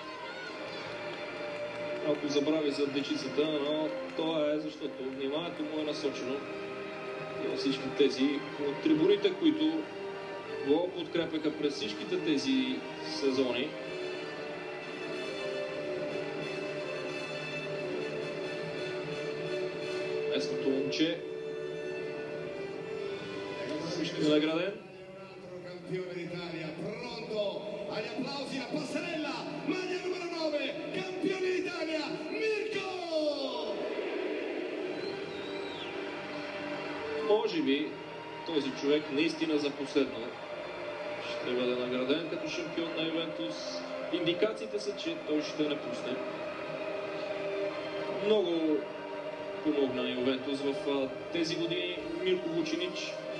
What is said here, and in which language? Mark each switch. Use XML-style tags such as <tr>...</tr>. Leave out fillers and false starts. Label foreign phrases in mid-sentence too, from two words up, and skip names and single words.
<bg>Ако забрави за дечицата, но това е защото вниманието му е насочено на всички тези от трибуните, които го подкрепяха през всичките тези сезони. Местното момче награден.</bg> <it>Campione d'Italia, pronto agli applausi, la passerella, maglia numero 9, campione d'Italia, Mirko!</it> <bg>Може би този човек наистина за последно ще бъде награден като шампион на Ювентус. Индикациите са, че той ще напусне. Много помогна на Ювентус в тези години Мирко Вучинич.</bg>